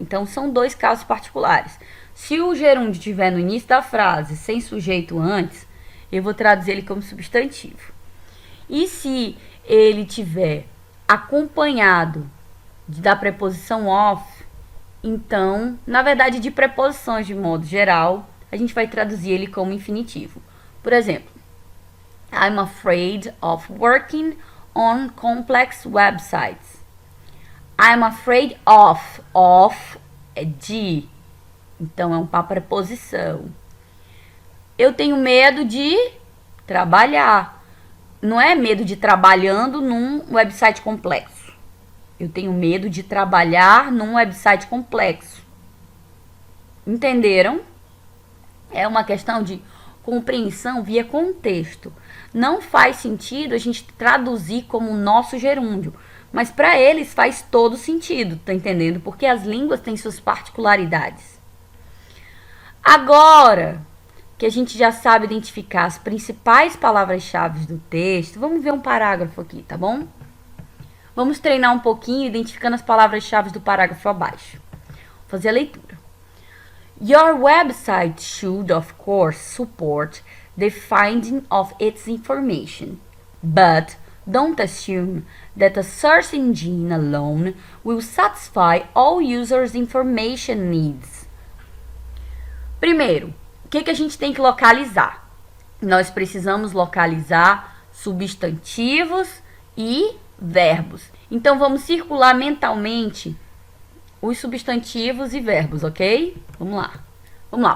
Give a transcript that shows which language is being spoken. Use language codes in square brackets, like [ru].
[pt] Então, são dois casos particulares. Se o gerúndio estiver no início da frase, sem sujeito antes, eu vou traduzir ele como substantivo. E se ele tiver acompanhado da preposição of, então, na verdade, de preposições de modo geral, a gente vai traduzir ele como infinitivo. Por exemplo, [en] I'm afraid of working on complex websites. I'm afraid of. Of [pt] é de. Então, é uma preposição. Eu tenho medo de trabalhar. Não é medo de trabalhando num website complexo. Eu tenho medo de trabalhar num website complexo. Entenderam? É uma questão de compreensão via contexto. Não faz sentido a gente traduzir como nosso gerúndio. Mas para eles faz todo sentido, tá entendendo? Porque as línguas têm suas particularidades. Agora que a gente já sabe identificar as principais palavras-chave do texto, vamos ver um parágrafo aqui, tá bom? Vamos treinar um pouquinho identificando as palavras-chave do parágrafo abaixo. Vou fazer a leitura. [en] Your website should, of course, support the finding of its information, but don't assume that a search engine alone will satisfy all users' information needs. [pt] Primeiro, o que a gente tem que localizar? Nós precisamos localizar substantivos e verbos. Então, vamos circular mentalmente os substantivos e verbos, ok? Vamos lá. Vamos lá.